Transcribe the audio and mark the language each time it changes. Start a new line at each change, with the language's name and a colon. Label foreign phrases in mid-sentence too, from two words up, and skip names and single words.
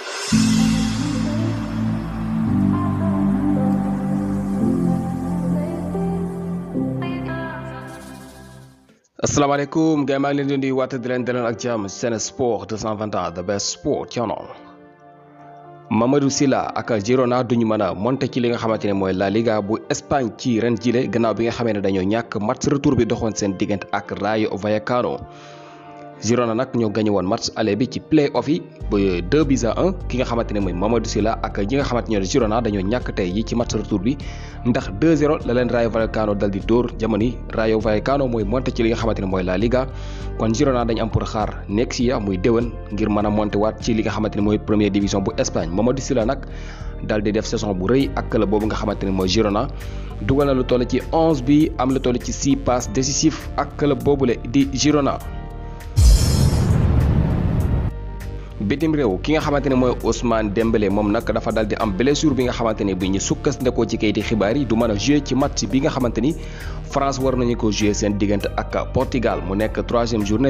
Wolof: asalaamaaleykum gars yi maa ngi leen di nuyu waat di leen dalal ak jàmm Sen Sport 221
English: the best sport channel.
Wolof: Mamadou Sylla ak Girona duñu mën a monter ci li nga xamante ne mooy La Liga bu Espagne ci ren jile gannaaw bi nga xamee ne dañoo ñàkk
French: match retour
Wolof: bi doxoon seen diggante ak Rayo Vallecano. Girona nag ñoo gagné woon
French: match aller
Wolof: bi ci play-off yi ba 2-1 ki nga xamante ne mooy Mamadou Sylla ak ñi nga xamante ne Girona dañoo ñàkk tey yi ci
French: match retour
Wolof: bi ndax 2-0 la leen Rayo Vallecano dal di dóor jamono yi Rayo Vallecano mooy monté ci li nga xamante ne mooy La Liga kon Girona dañu am pour xaar
English: next year
Wolof: muy déwén ngir mën a monté waat ci li nga xamante ne mooy
French: première division
Wolof: bu Espagne. Mamadou Sylla nag dal di def saison bu rëy ak club boobu nga xamante ne mooy Girona dugal na lu toll ci 11 bi am lu toll ci 6
French: passes décisifs
Wolof: ak club boobule di Girona. bitim réew ki nga xamante ne mooy Ousmane Dembélé moom nag dafa dal di am blessure bi nga xamante ne bi ñu sukkandikoo ci kayiti xibaar yi du mën a jouer ci match bi nga xamante ni France war nañu ko jouer seen diggante ak Portugal mu nekk
French: 3e journée